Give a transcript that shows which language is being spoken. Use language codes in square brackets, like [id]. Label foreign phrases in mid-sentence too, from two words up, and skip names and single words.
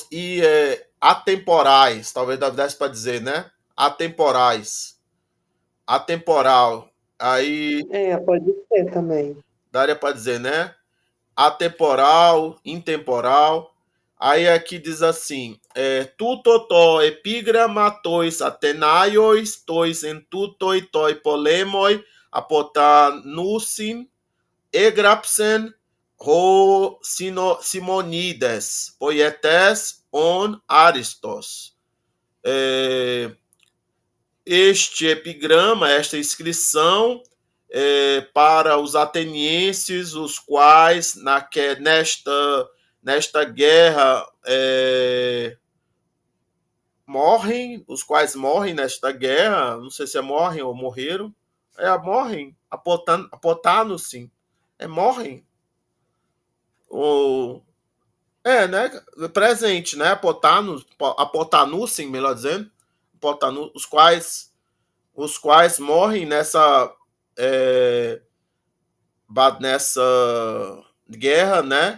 [pt] E atemporais, talvez desse para dizer, né? Atemporais. Atemporal. Aí É, pode ser também. daria para dizer, né? Atemporal, intemporal. Aí aqui diz assim: [el] τοῦτο τὸ ἐπίγραμμα Ἀθηναίοις, τοῖς ἐν τούτῳ τῷ πολέμῳ, ἀποθανοῦσιν, ἔγραψεν, ὁ Σιμωνίδης, ποιητὴς ὢν ἄριστος. [pt] É, este epigrama, esta inscrição, para os atenienses, os quais nesta guerra morrem, os quais morrem nesta guerra, não sei se morrem ou morreram, morrem, apotando sim, morrem, ou né, presente, né, apotanussem, melhor dizendo, os quais morrem é, nessa guerra, né?